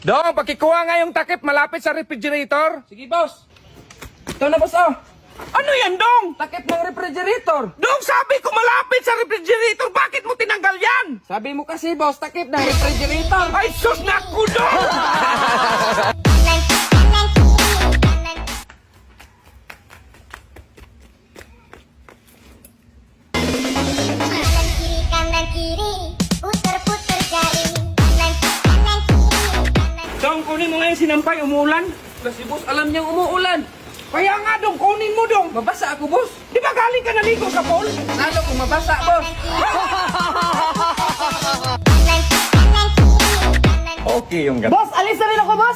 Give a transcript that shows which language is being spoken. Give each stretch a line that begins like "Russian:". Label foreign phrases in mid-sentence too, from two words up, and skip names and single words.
Filipino: Dong, pakikuha nga yung takip malapit sa refrigerator. Sige, boss. Ito na, boss, oh. Ano yan, Dong? Takip ng refrigerator. Dong, sabi ko malapit sa refrigerator. Bakit mo tinanggal yan? Sabi mo kasi, boss, takip ng refrigerator. Ay, sus, naku, Dong!
Indonesian: Kanan kiri, putar-putar jari. Kanan kiri, kanan.
Filipino: Dong, kunin mo nga yung sinampay, umuulan. Kasi, boss, alam niyang umuulan. Kaya nga, Dong, kunin mo, Dong. Mabasa ako, boss. Di ba galing ka naligo sa pool? Lalo kung mabasa, boss. Okay yung gabi. Boss, alis na rin ako, boss!